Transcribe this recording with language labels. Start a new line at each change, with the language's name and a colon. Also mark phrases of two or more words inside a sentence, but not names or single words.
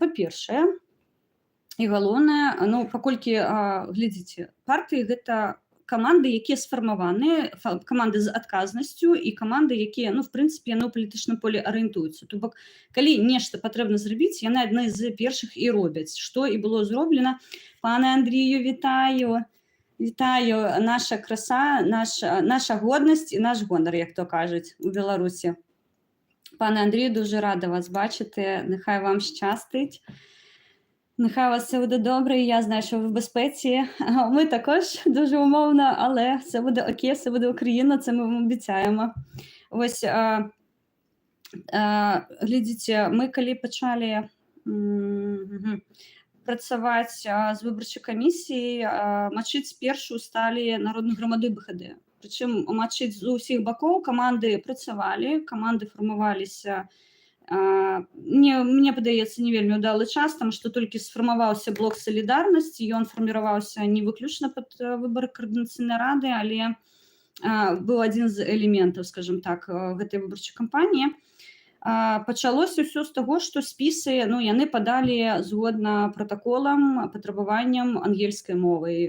Belarusian: Па-першае, і галоўнае, ну, паколькі, глядзіце, партыі гэта каманды, якія сфармаваныя, каманды з адказнасцю і каманды, якія, ну, в прынцыпе, яны ў палітычным полі арыентуюцца. То бок, калі нешта патрэбна зрабіць, яны адны з першых і робяць, што і было зроблена.
Ukrainian: Пане Андрію, вітаю! Вітаю!
Belarusian: Наша краса, наша годнасць і наш гонар, як то кажуць у Беларусі.
Ukrainian: Пане Андрію, дуже рада вас бачити. Нехай вам щастить. Нехай у вас все буде добре, і я знаю, що ви в безпеці. Ми також дуже умовно, але все буде окей, все буде Україна, це ми вам обіцяємо. Ось, глядіться, ми коли почали працювати з виборчою комісією, мачити спершу стали народну громаду БХД. Причому мачити з усіх боків команди працювали, команди формувалися.
Belarusian: Мне падаецца, не вельмі ўдалы час, там, што толькі сфармаваўся блок салідарнасці, ён фарміраваўся не выключна пад выбары каардынацыйнай рады, але быў адзін з элементаў,
Russian: скажем так,
Belarusian: гэтай выбарчай кампаніі. Пачалося ўсё з таго, што спісы, ну, яны падалі згодна пратаколам, патрабаванням ангельскай мовай.